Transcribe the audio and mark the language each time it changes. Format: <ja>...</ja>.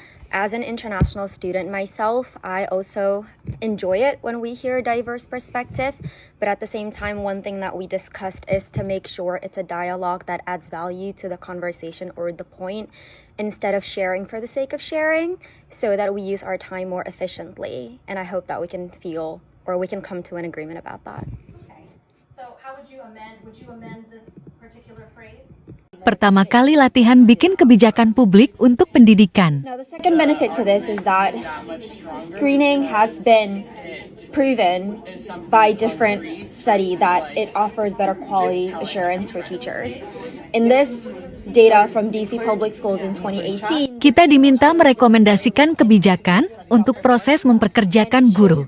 <en>As an international student myself, I also enjoy it when we hear diverse perspective, but at the same time, one thing that we discussed is to make sure it's a dialogue that adds value to the conversation or the point, instead of sharing for the sake of sharing, so that we use our time more efficiently. And I hope that we can come to an agreement about that. So how would you amend this particular phrase?</en> <id>Pertama kali latihan bikin kebijakan publik untuk pendidikan.</id> <en>Now, the second benefit to this is that screening has been proven by different study that it offers better quality assurance for teachers. In this data from DC Public Schools in 2018,</en> <id>Kita diminta merekomendasikan kebijakan untuk proses memperkerjakan guru.</id>